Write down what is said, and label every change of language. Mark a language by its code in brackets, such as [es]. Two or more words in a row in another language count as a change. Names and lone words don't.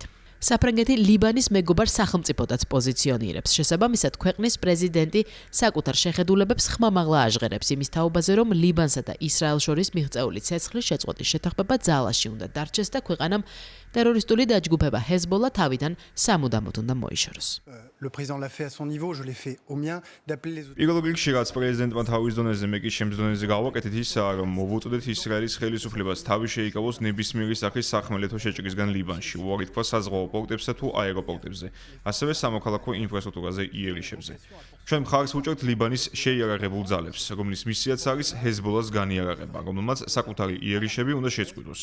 [ka] საფრანგეთი ლიბანის მეგობარ სახელმწიფოდაც პოზიციონირებს. შესაბამისად, ქვეყნის პრეზიდენტი საკუთარ შეხედულებებს ხმამაღლა აჟღერებს იმის თაობაზე, რომ ლიბანსა და ისრაელს შორის მიღწეული ცეცხლის შეწყვეტის შეთანხმება ძალაში უნდა დარჩეს და ქვეყანამ ტერორისტული დაჯგუფება ჰეზბოლა თავიდან სამუდამოდ უნდა მოიშოროს. [fr] Le président l'a fait à son niveau, je l'ai fait au mien, d'appeler les autres. [ka] პირველ რიგში რაც პრეზიდენტმა თავის დონეზე, მე კი ჩემს დონეზე გავაკეთეთ ისაა, რომ მოვუწოდეთ ისრაელის ხელისუფლებას თავი შეიკავოს ნებისმიერი სახის სახმელეთო შეჭრისგან ლიბანში, უარი თქვა საზღვაო პორტებსა თუ აეროპორტებზე, ასევე სამოქალაქო ინფრასტრუქტურაზე იერიშებზე. ჩვენ მხარს ვუჭერთ ლიბანის შეიარაღებულ ძალებს, რომლის მისიაც არის ჰეზბოლას განიარაღება, რომელმაც საკუთარი იერიშები უნდა შეწყვიტოს.